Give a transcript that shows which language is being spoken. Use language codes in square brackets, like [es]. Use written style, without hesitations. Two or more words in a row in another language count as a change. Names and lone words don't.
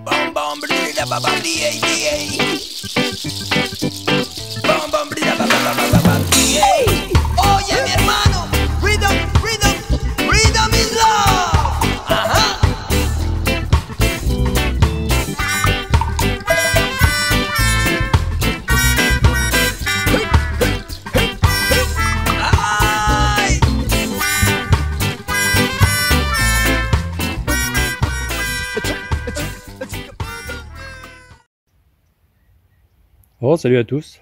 [es] Bam bam blida ba ba di di. Bam bam blida ba ba ba ba ba di. Oye mi hermano, [en] rhythm, rhythm, rhythm is love. Ajá. Ay. [fr] Bon, salut à tous.